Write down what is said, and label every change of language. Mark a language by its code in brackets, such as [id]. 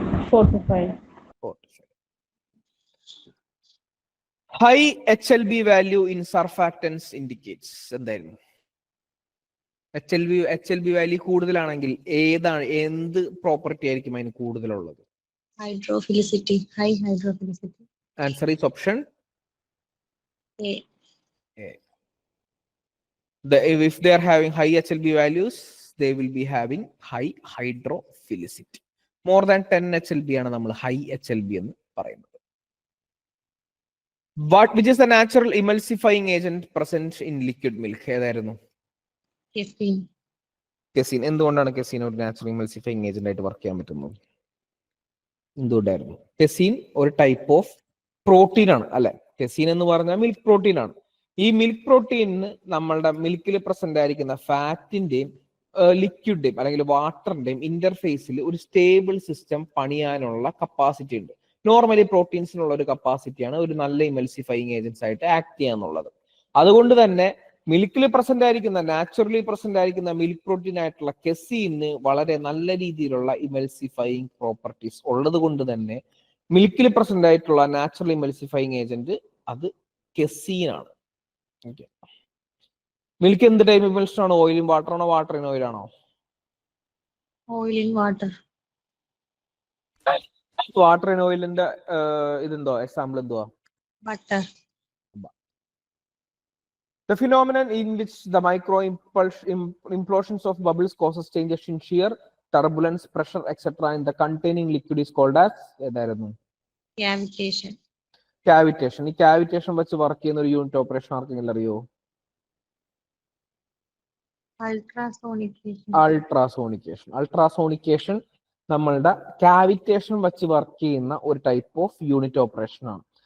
[en] 4 to 5. High HLB value in surfactants indicates. [ml] എന്തായിരുന്നു? HLB value കൂടുതലാണെങ്കിൽ എന്ത് പ്രോപ്പർട്ടി ആയിരിക്കും അതിന് കൂടുതലുള്ളത്? [en] Hydrophilicity, high hydrophilicity. Answer is option A. If they are having high HLB values, they will be having high hydrophilicity. More than 10 HLB [ml] ആണ് നമ്മൾ high HLB എന്ന് പറയുന്നത്. [en] Which is the natural emulsifying agent present in liquid milk? [ml] ഏതായിരുന്നു? [en] Casein. [ml] Casein. എന്തുകൊണ്ടാണ് casein ഒരു natural എമൽസിഫയിങ് agent ആയിട്ട് work ചെയ്യാൻ പറ്റുന്നത്? എന്തുകൊണ്ടായിരുന്നു? കെസീൻ ഒരു ടൈപ്പ് ഓഫ് പ്രോട്ടീൻ ആണ് അല്ലെ? കെസീൻ എന്ന് പറഞ്ഞാൽ മിൽക്ക് പ്രോട്ടീൻ ആണ്. ഈ മിൽക്ക് പ്രോട്ടീനിന് നമ്മളുടെ മിൽക്കിൽ പ്രസന്റ് ആയിരിക്കുന്ന ഫാറ്റിന്റെയും ലിക്വിഡിന്റെയും അല്ലെങ്കിൽ വാട്ടറിന്റെയും ഇന്റർഫേസിൽ ഒരു സ്റ്റേബിൾ സിസ്റ്റം പണിയാനുള്ള കപ്പാസിറ്റി ഉണ്ട്. നോർമലി പ്രോട്ടീൻസിനുള്ള ഒരു കപ്പാസിറ്റിയാണ് ഒരു നല്ല ഇമൽസിഫയിങ് ഏജൻസ് ആയിട്ട് ആക്ട് ചെയ്യാന്നുള്ളത്. അതുകൊണ്ട് തന്നെ മിൽക്കിൽ പ്രസന്റ് ആയിരിക്കുന്ന നാച്ചുറലി പ്രസന്റ് ആയിരിക്കുന്ന മിൽക്ക് പ്രോട്ടീൻ ആയിട്ടുള്ള കെസീന് വളരെ നല്ല രീതിയിലുള്ള ഇമൽസിഫയിങ് പ്രോപ്പർട്ടീസ് ഉള്ളത് കൊണ്ട് തന്നെ മിൽക്കിൽ പ്രസന്റ് ആയിട്ടുള്ള നാച്ചുറൽ ഇമൽസിഫയിങ് ഏജന്റ് അത് കെസീൻ ആണ്. മിൽക്ക് എന്ത് ടൈപ്പ് ഇമൽഷൻ ആണ്? ഓയിൽ ഇൻ വാട്ടർ ആണോ വാട്ടർ ഇൻ ഓയിൽ ആണോ? [en] Oil in water. [ml] Water in ഓയിലിന്റെ ഇതെന്തോ എക്സാമ്പിൾ എന്തുവാ? [en] Butter. The phenomenon in which the micro implosions of bubbles causes changes in shear, turbulence, pressure, etc. in the containing liquid is called as [ml] ഏതായിരുന്നു? [en] Cavitation. Cavitation. [ml] ഈ cavitation വെച്ച് work ചെയ്യുന്ന ഒരു unit operation ആർക്കെങ്കിലും അറിയോ? [en] Ultrasonication. [ml] അൾട്രാസോണിക്കേഷൻ നമ്മളുടെ cavitation വെച്ച് work ചെയ്യുന്ന ഒരു ടൈപ്പ് ഓഫ് യൂണിറ്റ് ഓപ്പറേഷൻ ആണ്.